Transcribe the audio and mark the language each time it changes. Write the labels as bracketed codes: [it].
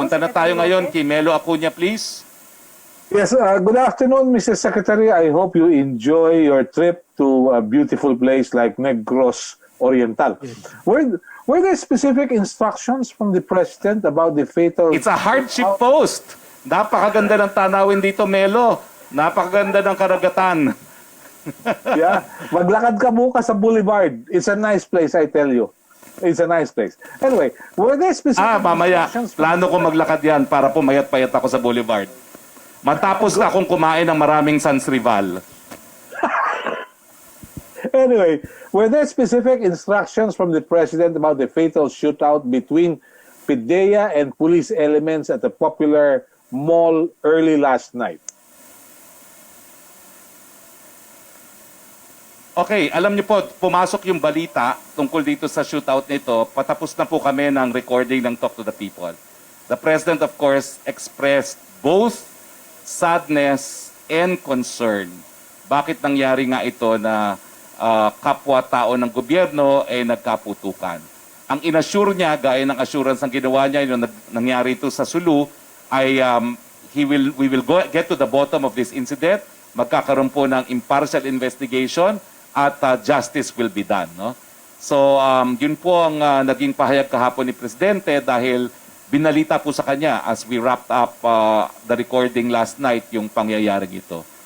[tl] punta na tayo ngayon kay Melo Acuña, please. [en] Yes, good afternoon, Mr. Secretary. I hope you enjoy your trip to a beautiful place like Negros Oriental. Were there specific instructions from the President about the fatal... It's a hardship post. [tl] Napakaganda ng tanawin dito, Melo. Napakaganda ng karagatan. Yeah, maglakad ka bukas sa Boulevard. [en] It's a nice place, I tell you. It's a nice place. Anyway, were there specific [tl] Mamaya, [en] instructions from... [tl] plano ko maglakad yan para pumayat-payat ako sa Boulevard. Matapos na akong kumain ng maraming Sans Rival. [en] Anyway, were there specific instructions from the President about the fatal shootout between PIDEA and police elements at the popular mall early last night? [tl] Okay, alam niyo po, pumasok yung balita tungkol dito sa shootout nito. Patapos na po kami ng recording ng Talk to the People. [en] The President, of course, expressed both sadness and concern. [tl] Bakit nangyari nga ito na kapwa-tao ng gobyerno ay nagkaputukan? Ang inassure niya, gaya ng assurance ang ginawa niya, yung nangyari ito sa Sulu, [en] we will get to the bottom of this incident. [tl] Magkakaroon po ng impartial investigation at [en] justice will be done. [tl] No? So yun po ang naging pahayag kahapon ni Presidente dahil binalita po sa kanya [en] as we wrapped up the recording last night [tl] yung pangyayaring ito.